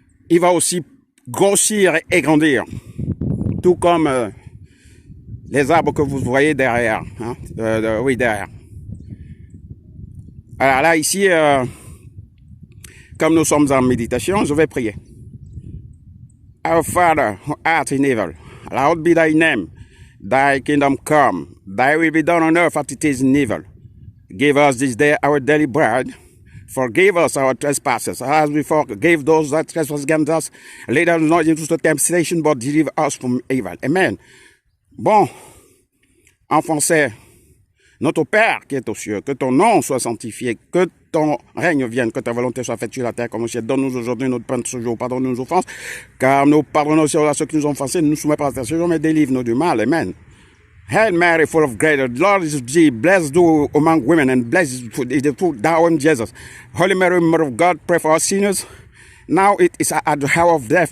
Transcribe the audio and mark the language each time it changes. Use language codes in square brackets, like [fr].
[fr] Il va aussi grossir et grandir, tout comme les arbres que vous voyez derrière, hein? Oui, derrière. Alors là, ici, comme nous sommes en méditation, je vais prier. [en] Our Father, who art in heaven, hallowed be thy name. Thy kingdom come. Thy will be done on earth as it is in heaven. Give us this day our daily bread. Forgive us our trespasses, as we forgive those that trespass against us. Lead us not into temptation, but deliver us from evil. Amen. [fr] Bon, en français, notre Père qui est aux cieux, que ton nom soit sanctifié, que ton règne vienne, que ta volonté soit faite sur la terre comme au ciel. Donne-nous aujourd'hui notre pain de ce jour, pardonne-nous nos offenses, car nous pardonnons aussi à ceux qui nous ont offensés, ne nous soumets pas à la tentation, mais délivre-nous du mal. Amen. [en] Hail Mary, full of grace, the Lord is with thee, blessed thou among women, and blessed is the fruit thou art, Jesus. Holy Mary, Mother of God, pray for us sinners. Now it is at the hour of death.